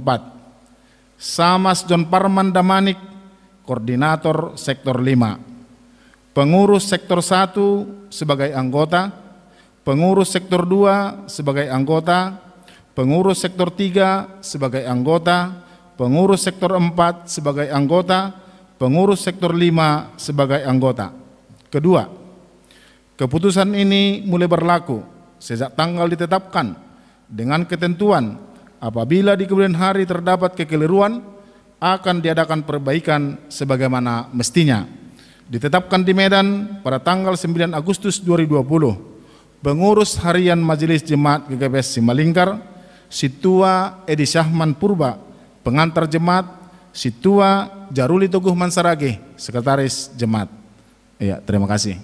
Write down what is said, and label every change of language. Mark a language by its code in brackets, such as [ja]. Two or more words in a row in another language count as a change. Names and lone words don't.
[id] Samas John Parman Damanik, Koordinator Sektor 5. Pengurus Sektor 1 sebagai anggota, Pengurus Sektor 2 sebagai anggota, Pengurus Sektor 3 sebagai anggota, Pengurus Sektor 4 sebagai anggota, Pengurus Sektor 5 sebagai anggota. Kedua, keputusan ini mulai berlaku sejak tanggal ditetapkan dengan ketentuan apabila di kemudian hari terdapat kekeliruan akan diadakan perbaikan sebagaimana mestinya. Ditetapkan di Medan pada tanggal 9 Agustus 2020, pengurus harian Majelis Jemaat GKPS Simalingkar, Situa Edi Syahman Purba, pengantar jemaat, Situa Jaruli Teguh Mansarage, Sekretaris Jemaat. Ya, terima kasih.